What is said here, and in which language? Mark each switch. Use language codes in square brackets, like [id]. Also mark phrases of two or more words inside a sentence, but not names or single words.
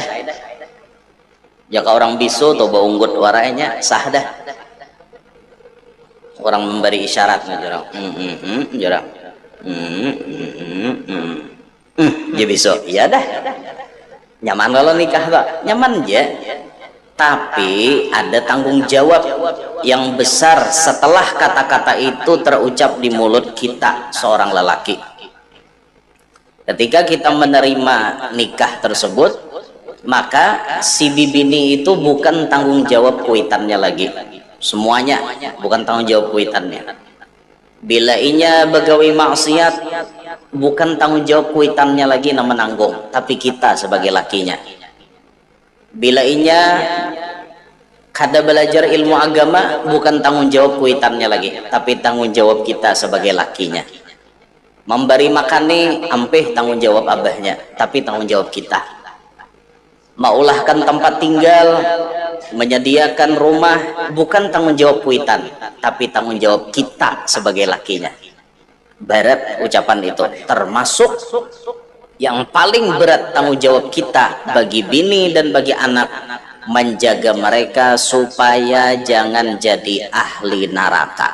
[bjn] Jika orang bisu atau unggut waranya sah dah. [id] Orang memberi isyarat jarang. Jarang. Ya bisu. Iya dah. [bjn] Nyaman kalau nikah tak? Nyaman ya. [id] Tapi ada tanggung jawab yang besar setelah kata-kata itu terucap di mulut kita seorang lelaki. Ketika kita menerima nikah tersebut, [bjn] maka si bibini itu bukan tanggung jawab kuitannya lagi, semuanya bukan tanggung jawab kuitannya. Bila inya begawi maksiat, bukan tanggung jawab kuitannya lagi yang menanggung, tapi kita sebagai lakinya. Bila inya kada belajar ilmu agama, bukan tanggung jawab kuitannya lagi, tapi tanggung jawab kita sebagai lakinya. Memberi makan nih ampeh tanggung jawab abahnya, tapi tanggung jawab kita. Maulahkan tempat tinggal, menyediakan rumah, bukan tanggung jawab kuitan, tapi tanggung jawab kita sebagai lakinya. [id] Berat ucapan itu, termasuk yang paling berat tanggung jawab kita bagi bini dan bagi anak, menjaga mereka supaya jangan jadi ahli neraka.